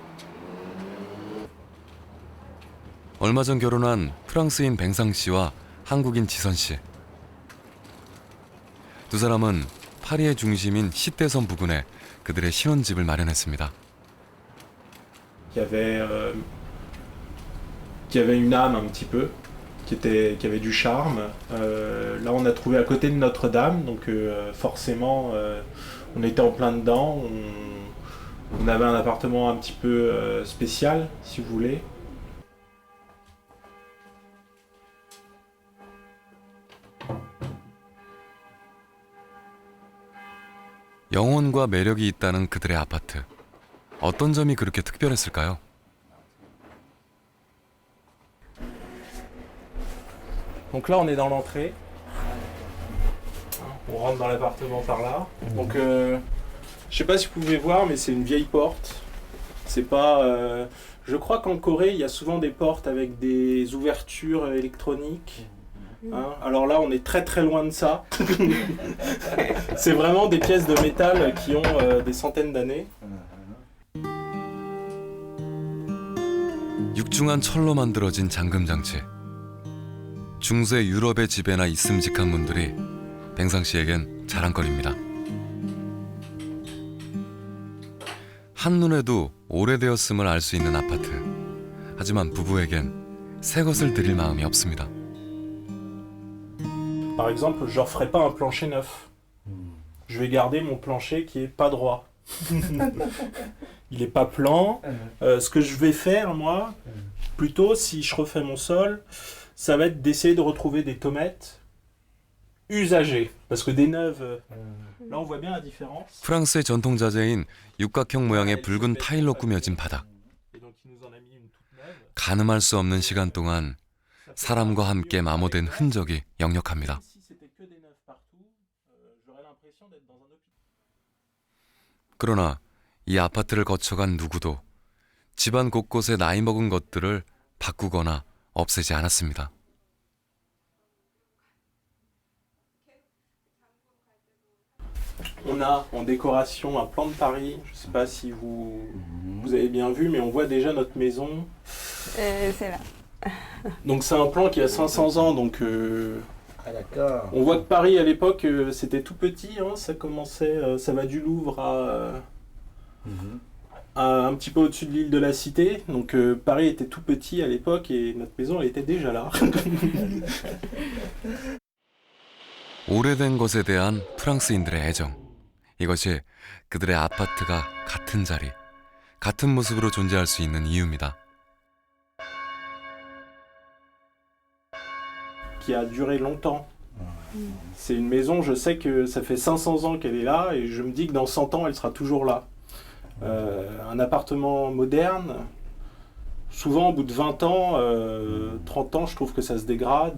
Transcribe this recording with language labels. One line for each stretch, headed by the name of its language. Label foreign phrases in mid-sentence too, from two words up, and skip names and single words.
Korean: 얼마 전 결혼한 프랑스인 뱅상 씨와 한국인 지선 씨. 두 사람은 파리의 중심인 시대선 부근에 그들의 신혼집을 마련했습니다.
French: Qui avait une âme un petit peu, qui avait du charme. Là, on a trouvé à côté de Notre-Dame, donc forcément, on était en plein dedans. On avait un appartement un petit peu spécial, si vous voulez.
Korean: 영혼과 매력이 있다는 그들의 아파트. 어떤 점이 그렇게 특별했을까요?
French: Donc là, on est dans l'entrée. On rentre dans l'appartement par là. Donc, je sais pas si vous pouvez voir, mais c'est une vieille porte. C'est pas. Je crois qu'en Corée, il y a souvent des portes avec des ouvertures électroniques. Hein, alors là, on est très très loin de ça. C'est vraiment des pièces de métal qui ont des centaines d'années.
Korean: 육중한 철로 만들어진 잠금 장치. 중세 유럽의 집에나 있음직한 분들이 뱅상 씨에겐 자랑거리입니다. 한눈에도 오래되었음을 알 수 있는 아파트. 하지만 부부에겐 새 것을 드릴 마음이 없습니다.
French: Par exemple, je referai pas un plancher neuf. Je vais garder mon plancher qui est pas droit. Il est pas plan. Ce que je vais faire, moi, plutôt si je refais mon sol, ça va être d'essayer de retrouver des tomates usagées. Parce que des neuves, là on voit bien la différence.
Korean: 프랑스의 전통 자재인 육각형 모양의 붉은 타일로 꾸며진 바닥. 가늠할 수 없는 시간 동안 사람과 함께 마모된 흔적이 역력합니다. 그러나 이 아파트를 거쳐간 누구도 집안 곳곳에 나이 먹은 것들을 바꾸거나 없애지 않았습니다.
French: On a en décoration un plan de Paris. Je sais pas si vous avez bien vu, mais on voit déjà notre maison. C'est là. Donc c'est un plan qui a 500 ans, donc Ah d'accord. on voit que Paris à l'époque c'était tout petit, hein, ça commençait, ça va du Louvre à un petit peu au-dessus de l'île de la Cité, donc Paris était tout petit à l'époque et notre maison elle était déjà là.
Korean: 오래된 것에 대한 프랑스인들의 애정. 이것이 그들의 아파트가 같은 자리, 같은 모습으로 존재할 수 있는 이유입니다.
French: Qui a duré longtemps. C'est une maison, je sais que ça fait 500 ans qu'elle est là et je me dis que dans 100 ans, elle sera toujours là. Un appartement moderne, souvent au bout de 20 ans, 30 ans, je trouve que ça se dégrade.